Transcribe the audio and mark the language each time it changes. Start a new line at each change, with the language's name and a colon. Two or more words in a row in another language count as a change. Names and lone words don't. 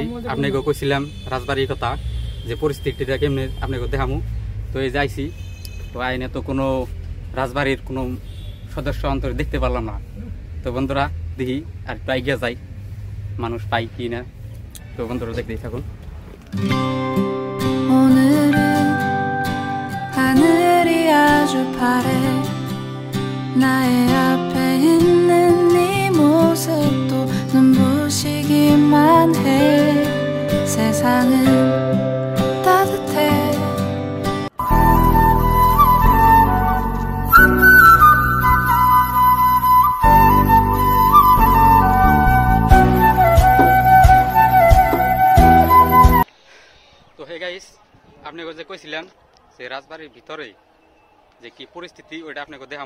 Bangla: আপনাকে কইছিলাম রাজবাড়ির কথা, যে পরিস্থিতিটা কেমনে আপনাকে দেখামু। তো এই যাইছি, তো আইনে তো কোনো রাজবাড়ির কোনো সদস্য অন্তরে দেখতে পারলাম না। তো বন্ধুরা দেখি আর একটু এগিয়ে যাই, মানুষ পাই কি না। তো বন্ধুরা দেখতেই থাকুন।
Korean: 아주 파래 나의 앞에 있는 네 모습도 눈부시기만 해 세상은 따뜻해
Bangla: তো
English: hey guys,
Bangla: আপনি যে কইছিলেন যে রাজবাড়ির ভিতরে যে কি পরিস্থিতি ওইটা আপনাকে দেখামু।